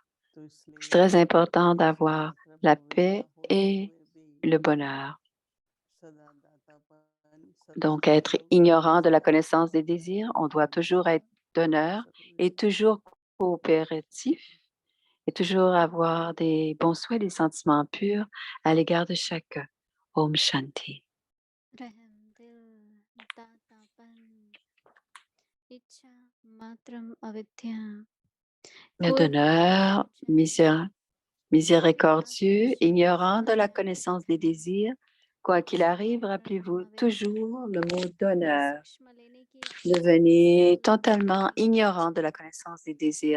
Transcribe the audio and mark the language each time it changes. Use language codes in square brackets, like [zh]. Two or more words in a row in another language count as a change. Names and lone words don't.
[fr] C'est très important d'avoir la paix et le bonheur. Donc, être ignorant de la connaissance des désirs, on doit toujours être donneur et toujours coopératif et toujours avoir des bons souhaits, des sentiments purs à l'égard de chacun. [hi] ओम् शान्ति. रहम दिल दातापन इच्छा मात्रम अविद्या [fr] Le [hi] कोई [fr] donneur miséricordieux, ignorant de la connaissance des désirs, quoi qu'il arrive, rappelez-vous toujours le mot donneur. Devenez totalement ignorant de la connaissance des désirs.